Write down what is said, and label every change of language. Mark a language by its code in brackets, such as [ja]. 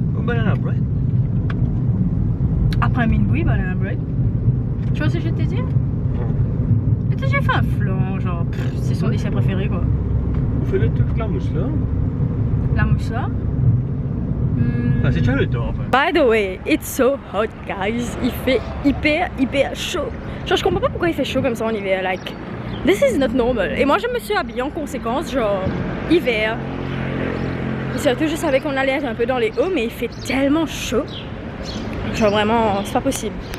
[en] Oh, banana bread. [fr] Après un minbui, banana bread. Tu vois ce que je vais te dire? Peut-être j'ai fait un flan, genre c'est son dessert préféré quoi. Vous faites le truc de la mousse là? La moussa? Ah, c'est déjà le temps en fait. [en] By the way, it's so hot guys. [fr] Il fait hyper chaud. Genre je comprends pas pourquoi il fait chaud comme ça en hiver, [en] like this is not normal. [fr] Et moi je me suis habillée en conséquence, genre hiver. Et surtout je savais qu'on allait être un peu dans les hauts, mais il fait tellement chaud. Genre vraiment, c'est pas possible.